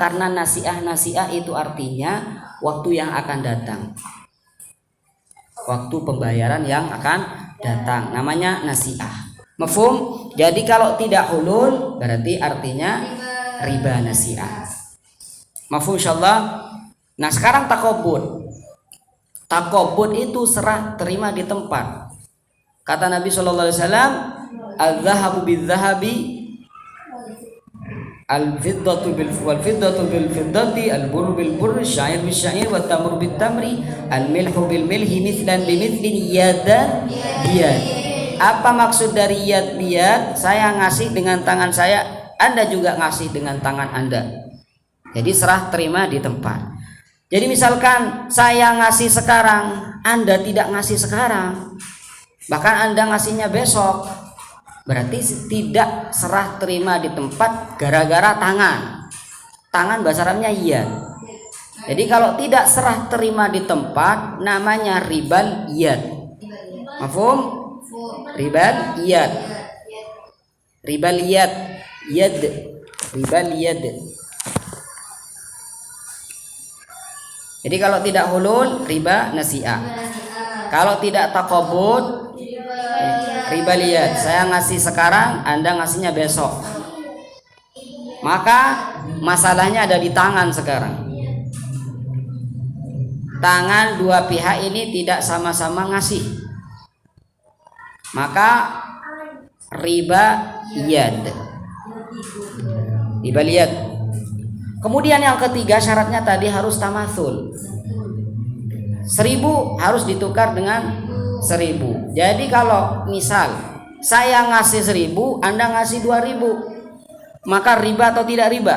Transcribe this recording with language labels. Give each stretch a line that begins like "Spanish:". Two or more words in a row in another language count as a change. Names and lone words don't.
Indonesian: Karena nasi'ah itu artinya waktu yang akan datang, waktu pembayaran yang akan datang, namanya nasi'ah. Mafhum? Jadi kalau tidak hulul berarti artinya
Arabic: ربا النسيئة. مفهوم إن شاء الله.
Indonesian: Nah, sekarang taqabud. Taqabud itu serah terima di tempat. Kata Nabi
Arabic: صلى الله عليه وسلم، "الذهب بالذهب، الفضة بالفضة بالفضة، البر بالبر، الشعير بالشعير، والتمر بالتمر، الملح بالملح مثلا بمثل، يدا بيد."
Indonesian: Apa maksud dari yad biyad? Saya ngasih dengan tangan saya, Anda juga ngasih dengan tangan Anda. Jadi serah terima di tempat. Jadi misalkan saya ngasih sekarang, Anda tidak ngasih sekarang, bahkan Anda ngasihnya besok, berarti tidak serah terima di tempat gara-gara tangan. Tangan bahasa Arabnya yad. Jadi kalau tidak serah terima di tempat namanya
Arabic: ربا اليد. مفهوم؟ ربا اليد. ربا اليد. يد. ربا اليد.
Indonesian: Jadi kalau tidak hulul
Arabic: ربا النسيئة.
Indonesian: Kalau tidak taqabud
Arabic: ربا اليد.
Indonesian: Saya ngasih sekarang, Anda ngasihnya besok. Maka masalahnya ada di tangan sekarang. tangan dua pihak ini tidak sama-sama ngasih, maka
Arabic: ربا يد. ربا يد.
Indonesian: Kemudian yang ketiga syaratnya tadi harus tamatsul. 1.000 harus ditukar dengan 1.000. Jadi kalau misal saya ngasih 1.000, Anda ngasih 2.000, maka riba atau tidak riba?